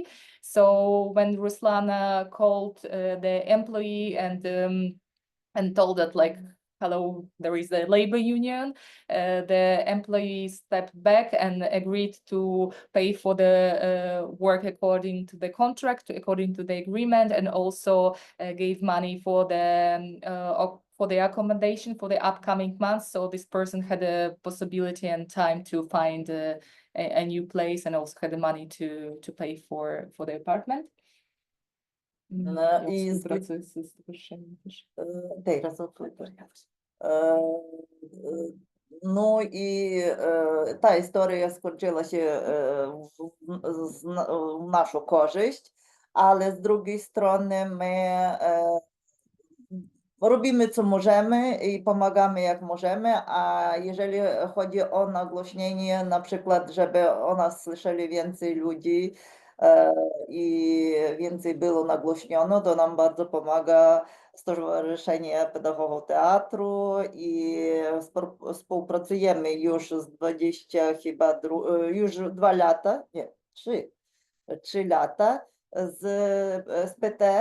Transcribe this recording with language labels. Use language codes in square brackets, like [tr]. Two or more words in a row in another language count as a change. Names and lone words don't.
[en] So when Ruslana called the employee and told that like, hello, there is the labor union, the employee stepped back and agreed to pay for the work according to the contract, according to the agreement, and also gave money for the accommodation for the upcoming months. So this person had a possibility and time to find a new place, and also had the money to pay for the apartment. [uk] Ну і та історія скінчилася в нашу користь, але з другої сторони ми robimy [pl] co możemy i pomagamy jak możemy, a jeżeli chodzi o nagłośnienie, na przykład, żeby o nas słyszeli więcej ludzi i więcej było nagłośniono, to nam bardzo pomaga Stowarzyszenie Pedagogów Teatru i współpracujemy już z 20 chyba, już 2 lata, nie, 3 lata z PT.